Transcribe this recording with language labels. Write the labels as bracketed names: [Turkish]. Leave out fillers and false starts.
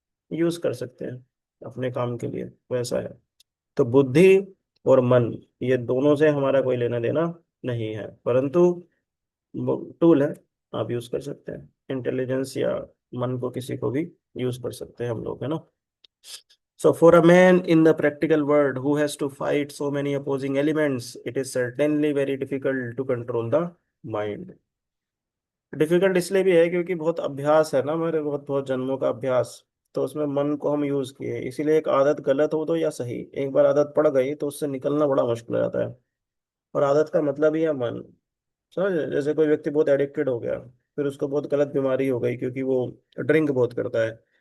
[Hindi] Use कर सकते हैं अपने काम के लिए, वैसा है। तो बुद्धि और मन, ये दोनों से हमारा कोई लेना देना नहीं है, परंतु टूल है, आप यूज कर सकते हैं। इंटेलिजेंस या मन को किसी को भी यूज कर सकते हैं हम लोग, है ना? [English] So for a man in the practical world who has to fight so many opposing elements, it is certainly very difficult to control the mind। [Hindi] Difficult इसलिए भी है क्योंकि बहुत अभ्यास है ना, मेरे बहुत बहुत जन्मों का अभ्यास। तो उसमें मन को हम यूज किए, इसीलिए एक आदत गलत हो तो या सही, एक बार आदत पड़ गई तो उससे निकलना बड़ा मुश्किल हो जाता है। और आदत का मतलब ही है मन। समझ रहे? जैसे कोई व्यक्ति बहुत एडिक्टेड हो गया, फिर उसको बहुत गलत बीमारी हो गई क्योंकि वो ड्रिंक बहुत करता है।